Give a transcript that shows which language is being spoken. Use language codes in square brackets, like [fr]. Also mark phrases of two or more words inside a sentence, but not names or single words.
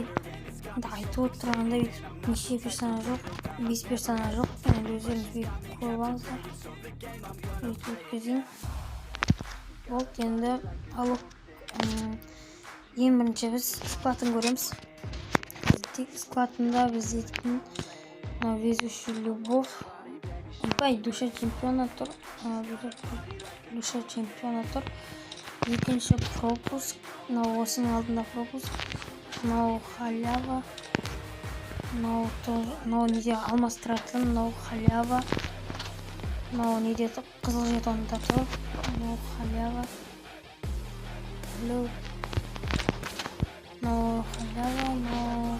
[kk] Енді айтып отырғанда неше персонаж жоқ, 5 персонаж жоқ. Енді өздеріңіз көріп алыңыздар. Өткізейін. Болды, енді алып ең бірінші біз складын көреміз. Складында біз дейтін [ru] везущий любовь, душа чемпиона [kk] тұр. [ru] Душа чемпиона тұр. [kk] Екінші пропуск, осының алдында пропуск. Халява. Неде алмастыратын, халява. Неде қызыл жетонда тұр. Халява. Халява.